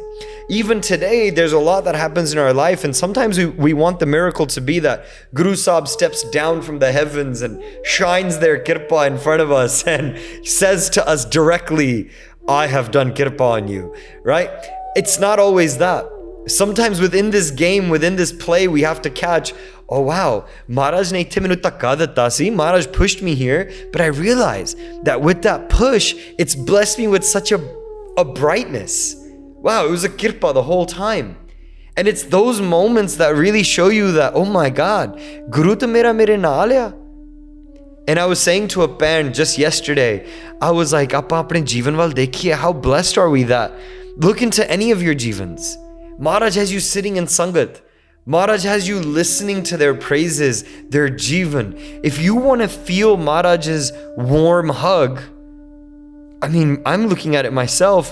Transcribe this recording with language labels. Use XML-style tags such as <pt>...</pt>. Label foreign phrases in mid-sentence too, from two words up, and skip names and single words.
<en>Even today, there's a lot that happens in our life, and sometimes we want the miracle to be that Guru Sahib steps down from the heavens and shines their kirpa in front of us and says to us directly, I have done kirpa on you, right? It's not always that. Sometimes within this game, within this play, we have to catch, oh wow,</en> <pa>ਮਹਾਰਾਜ ਨੇ ਇੱਥੇ ਮੈਨੂੰ ਧੱਕਾ ਦਿੱਤਾ ਸੀ,</pa> <en>Maharaj pushed me here, but I realized that with that push, it's blessed me with such a brightness. Wow, it was a kirpa the whole time. And it's those moments that really show you that, oh my God,</en> <pa>ਗੁਰੂ ਤਾਂ ਮੇਰੇ ਨਾਲ ਹੈ.</pa> <en>And I was saying to a parent just yesterday, I was like,</en> <pa>ਆਪਾਂ ਆਪਣੇ ਜੀਵਨ ਵੱਲ ਦੇਖੀਏ,</pa> <en>how blessed are we that? Look into any of your jeevans. Maharaj has you sitting in sangat. Maharaj has you listening to their praises, their jeevan. If you want to feel Maharaj's warm hug, I mean, I'm looking at it myself.</en>